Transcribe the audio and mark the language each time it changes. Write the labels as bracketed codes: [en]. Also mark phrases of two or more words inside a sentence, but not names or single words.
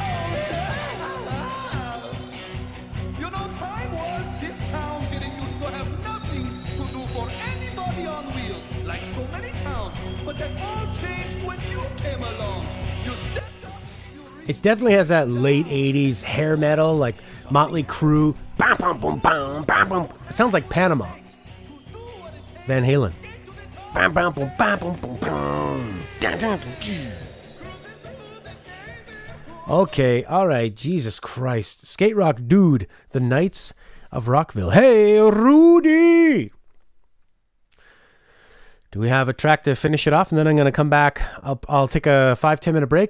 [en] You know, time was this town didn't used to have nothing to do for anybody on wheels, like so many towns. But that all changed when you came along. You stepped up, you It definitely has that late 80s hair metal, like Motley Crue. Bam, bam, boom, bam, bam, bam. It sounds like Panama. Van Halen. Bam, bam, boom, bam, boom, boom, boom. Dun, dun, dun, dun. Okay, alright, Jesus Christ. Skate Rock Dude, the Knights of Rockville. Hey, Rudy! Do we have a track to finish it off? And then I'm going to come back. I'll take a 5-10 minute break.